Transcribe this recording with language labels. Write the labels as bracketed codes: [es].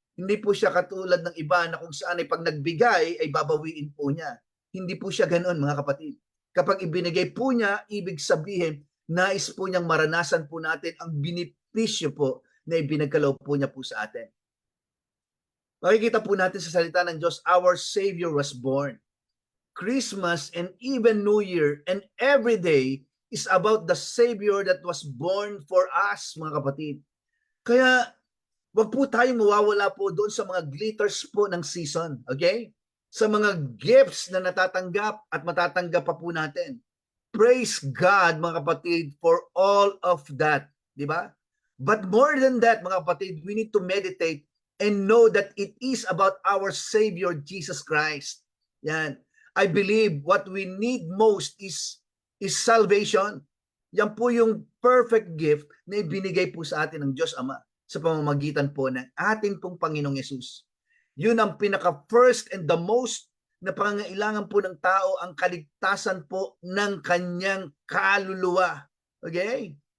[tl] Hindi po siya katulad ng iba na kung saan ay pag nagbigay ay babawiin po niya. Hindi po siya ganoon, mga kapatid. Kapag ibinigay po niya, ibig sabihin, nais po niyang maranasan po natin ang benepisyo po na ibinagkaloob po niya po sa atin. Makikita po natin sa salita ng Diyos, [en] our Savior was born. Christmas and even New Year and every day is about the Savior that was born for us, [tl] mga kapatid. [en] Kaya, wag po tayong mawawala po doon sa mga glitters po ng season, okay? Sa mga gifts na natatanggap at matatanggap pa po natin. Praise God, [tl] mga kapatid, [en] for all of that, [tl] di ba? [en] But more than that, [tl] mga kapatid, [en] we need to meditate and know that it is about our Savior, Jesus Christ. Yan. I believe what we need most is salvation. [tl] Yan po yung perfect gift na ibinigay po sa atin ng Diyos Ama sa pamamagitan po ng ating pong Panginoong Yesus. Yun ang pinaka-first and the most na pangangailangan po ng tao, ang kaligtasan po ng kanyang kaluluwa. Okay?